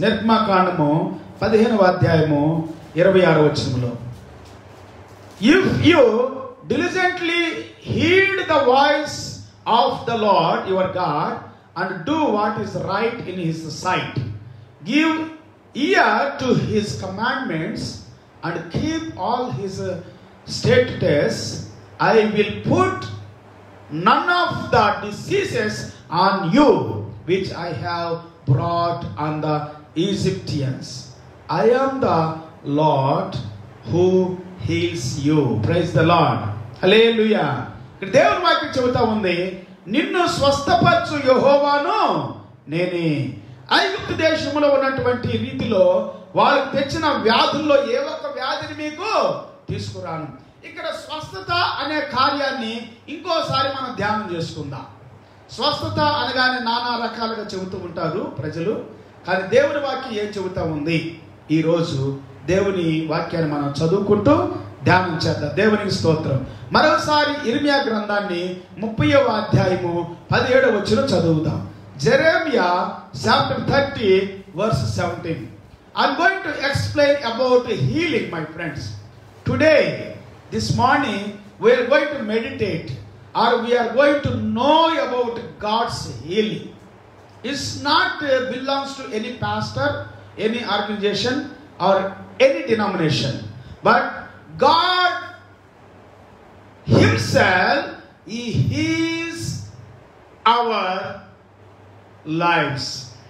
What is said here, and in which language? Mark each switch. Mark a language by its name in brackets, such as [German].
[Telugu] నిర్గమకాండము 15వ అధ్యాయము 26వ వచనములో, [English] If you diligently heed the voice of the Lord your God and do what is right in his sight, give ear to his commandments and keep all his statutes, I will put none of the diseases on you which I have brought on the Egyptians. I am the Lord who heals you. Praise the Lord. Hallelujah. [Telugu] ఇక్కడ దేవుని వాక్యం చెబుతా ఉంది, నిన్ను స్వస్థపరచు యెహోవాను నేనే. ఐగుప్తు దేశంలో ఉన్నటువంటి రీతిలో వాళ్ళకి తెచ్చిన వ్యాధుల్లో ఏ ఒక్క వ్యాధిని మీకు తీసుకురాను. ఇక్కడ స్వస్థత అనే కార్యాన్ని ఇంకోసారి మనం ధ్యానం చేసుకుందాం. స్వస్థత అనగానే నానా రకాలుగా చెబుతూ ఉంటారు ప్రజలు, కానీ దేవుని వాక్యం ఏం చెబుతా ఉంది? ఈరోజు దేవుని వాక్యాన్ని మనం చదువుకుంటూ ధ్యానం చేద్దాం. దేవునికి స్తోత్రం. మరోసారి ఇర్మియా గ్రంథాన్ని 30వ అధ్యాయము 17వ వచనం చదువుదాం. [English] Jeremiah chapter 30 verse 17. I'm going to explain about healing, my friends. Today, this morning, we are going to meditate, or we are going to know about God's healing. It's not belongs to any pastor, any organization, or any denomination, but God himself, he heals our lives.